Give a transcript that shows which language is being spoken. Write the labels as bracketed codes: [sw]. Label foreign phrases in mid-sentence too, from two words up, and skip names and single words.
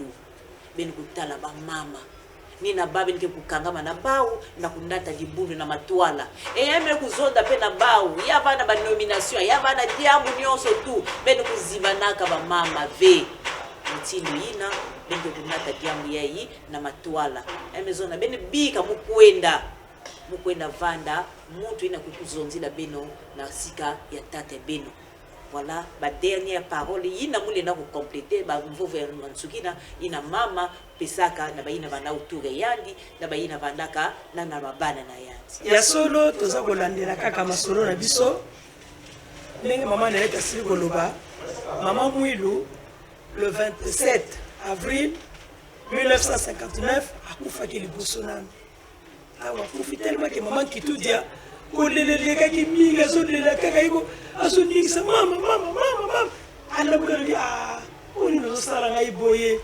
[kg] ben kutala ba mama nina babe nke kukangama na bawu na kundata dibundu na matwala e yame kuzonda pe na bawu ya bana ba nomination ya bana diambu nyonso tu ben kuzibanaka ba mama ve mutino ina ben kundata diambu yayi na matwala emezona ben bika mukwenda vanda mutu ina kukuzonzila beno na sika ya tate beno. Voilà ba [fr] dernière parole [kg] ina mule na ko compléter ba mvovo ya Mansukina ina mama pesaka na ba ina bana uture yandi na ba ina bandaka na mabana na yandi [ln] ya solo toza kolandela kaka masolo na biso ndenge mama Nenette asili koloba Mama Mouilou le 27 avril 1959 akufaki liboso nami awa akufi [fr] tellement que [ln] maman Kitudia olelelekaki mingi azolela kaka yiko azoningisa mama alamuki oni nazosala ngai boye